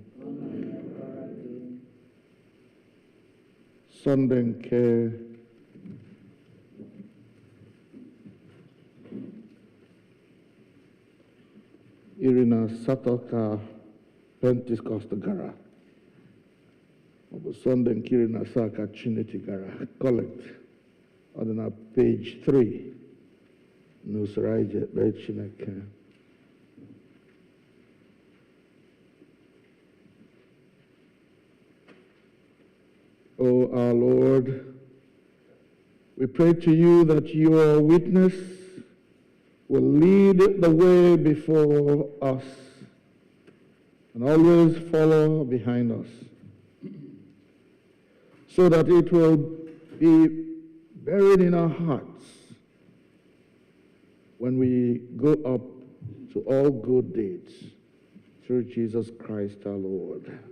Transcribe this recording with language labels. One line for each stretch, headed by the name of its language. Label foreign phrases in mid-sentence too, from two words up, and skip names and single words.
Igbo: Sọnde nke iri-na-ato ka Pentikọst gara, ọ bụ Sọnde nke iri-na-asaa ka Trinity gara. Kolekt ọ dị na page 3 n'usoro anyị ji ekpe Chineke.
English: O our Lord, we pray to you that your witness will lead the way before us and always follow behind us, so that it will be buried in our hearts when we go up to all good deeds through Jesus Christ our Lord.